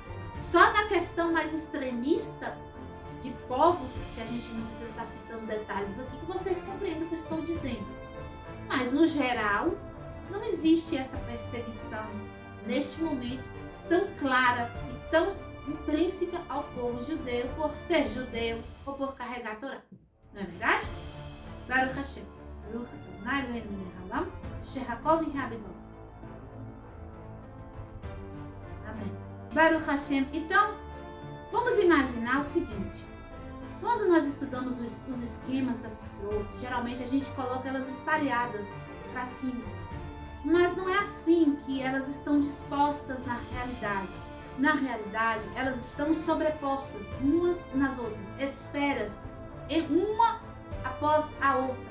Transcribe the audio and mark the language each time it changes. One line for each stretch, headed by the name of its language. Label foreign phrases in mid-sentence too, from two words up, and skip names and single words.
Portuguese: Só na questão mais extremista de povos, que a gente não precisa estar citando detalhes aqui, que vocês compreendem o que eu estou dizendo. Mas, no geral, não existe essa perseguição, neste momento, tão clara e tão intrínseca ao povo judeu, por ser judeu ou por carregar a Torá. Não é verdade?
Hebrew: ברוך השם. ברוך אדוני אלוהינו מלך העולם, שהכל נהיה בתו.
Portuguese: Amém.
Hebrew: ברוך השם.
Portuguese: Então, vamos imaginar o seguinte. Quando nós estudamos os esquemas da Sifrot, geralmente a gente coloca elas espalhadas para cima. Mas não é assim que elas estão dispostas na realidade. Na realidade, elas estão sobrepostas umas nas outras, esferas, uma após a outra.